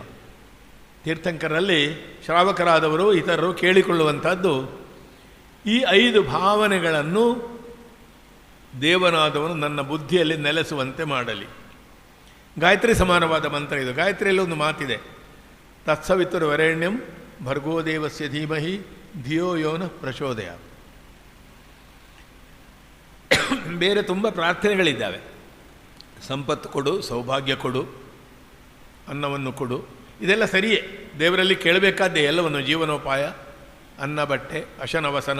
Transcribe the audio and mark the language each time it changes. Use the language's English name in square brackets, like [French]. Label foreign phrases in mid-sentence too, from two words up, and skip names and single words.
[Kannada] ತೀರ್ಥಂಕರಲ್ಲಿ ಶ್ರಾವಕರಾದವರು ಇತರರು ಕೇಳಿಕೊಳ್ಳುವಂಥದ್ದು ಈ 5 ಭಾವನೆಗಳನ್ನು ದೇವನಾದವನು ನನ್ನ ಬುದ್ಧಿಯಲ್ಲಿ ನೆಲೆಸುವಂತೆ ಮಾಡಲಿ. ಗಾಯತ್ರಿ ಸಮಾನವಾದ ಮಂತ್ರ ಇದು. ಗಾಯತ್ರಿಯಲ್ಲಿ ಒಂದು ಮಾತಿದೆ, [Sanskrit] ತತ್ಸವಿತುರ್ವರೆಣ್ಯಂ ಭರ್ಗೋದೇವಸ್ಯ ಧೀಮಹಿ ಧಿಯೋ ಯೋನ ಪ್ರಚೋದಯ. [Kannada] ಬೇರೆ ತುಂಬ ಪ್ರಾರ್ಥನೆಗಳಿದ್ದಾವೆ. ಸಂಪತ್ತು ಕೊಡು, ಸೌಭಾಗ್ಯ ಕೊಡು, ಅನ್ನವನ್ನು ಕೊಡು, ಇದೆಲ್ಲ ಸರಿಯೇ, ದೇವರಲ್ಲಿ ಕೇಳಬೇಕಾದ್ದೇ ಎಲ್ಲವನ್ನು, ಜೀವನೋಪಾಯ, ಅನ್ನ, ಬಟ್ಟೆ, ಅಶನವಸನ.